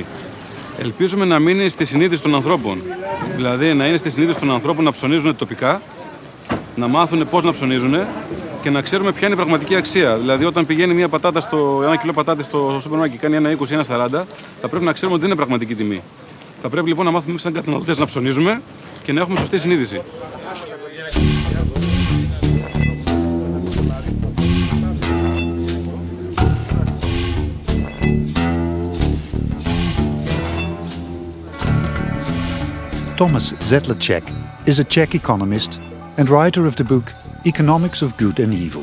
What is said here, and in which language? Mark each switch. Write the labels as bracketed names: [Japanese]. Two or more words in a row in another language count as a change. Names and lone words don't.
[Greek] Ελπίζουμε να μείνει στη συνείδηση των ανθρώπων. Δηλαδή να είναι στη συνείδηση των ανθρώπων να ψωνίζουν τοπικά, να μάθουν πώς να ψωνίζουν και να ξέρουμε ποια είναι η πραγματική αξία. Δηλαδή, όταν πηγαίνει ένα κιλό πατάτη στο σούπερ μάρκετ και κάνει 1,20 ή 1,40, θα πρέπει να ξέρουμε ότι δεν είναι πραγματική τιμή. Θα πρέπει λοιπόν να μάθουμε εμείς σαν καταναλωτές να ψωνίζουμε και να έχουμε σωστή συνείδηση. [English] Tomas Sedlacek is a Czech economist and writer of the book Economics of Good and Evil.